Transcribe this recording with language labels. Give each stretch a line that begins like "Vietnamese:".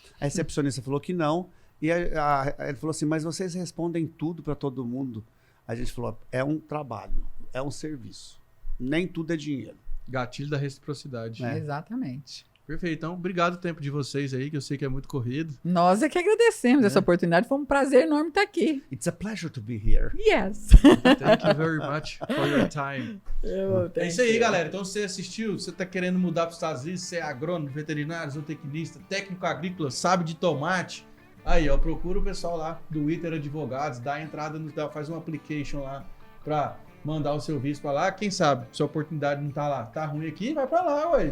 Portuguese: A recepcionista falou que não, e ele falou assim, mas vocês respondem tudo para todo mundo? A gente falou, é um trabalho, é um serviço, nem tudo é dinheiro. Gatilho da reciprocidade. Exatamente. Perfeito. Então, obrigado o tempo de vocês aí, que eu sei que é muito corrido. Nós é que agradecemos essa oportunidade, foi um prazer enorme estar aqui.
English: It's a pleasure to be here. Yes. Thank you very much for your time.
Portuguese: É isso aí, galera. Então, você assistiu, você está querendo mudar para os Estados Unidos, você é agrônomo, veterinário, zootecnista, técnico agrícola, sabe de tomate. Aí, ó, procura o pessoal lá do Witter Advogados, dá a entrada, faz um application lá para mandar o seu visto para lá. Quem sabe, se a oportunidade não tá lá, tá ruim aqui, vai para lá, ué.